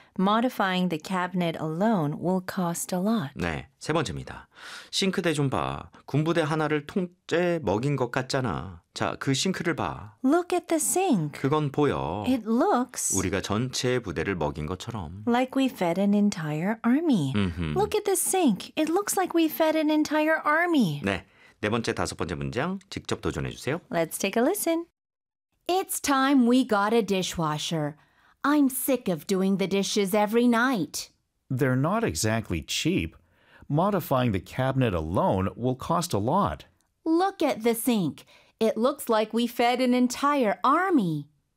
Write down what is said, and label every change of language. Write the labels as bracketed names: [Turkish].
[English] Modifying the cabinet alone will cost a lot. [Korean] 네, 세 번째입니다. 싱크대 좀 봐. 군부대 하나를 통째 먹인 것 같잖아. 자, 그 싱크를 봐. [English] Look at the sink. [Korean] 그건 보여. [English] It looks [Korean] 우리가 전체 부대를 먹인 것처럼. [English] Like we fed an entire army. Look at the sink. It looks like we fed an entire army. [Korean] 네, 네 번째, 다섯 번째 문장 직접 도전해 주세요. [English] Let's take a listen. It's time we got a dishwasher. I'm sick of doing the dishes every night. They're not exactly cheap. Modifying the cabinet alone will cost a lot. Look at the sink. It looks like we fed an entire army.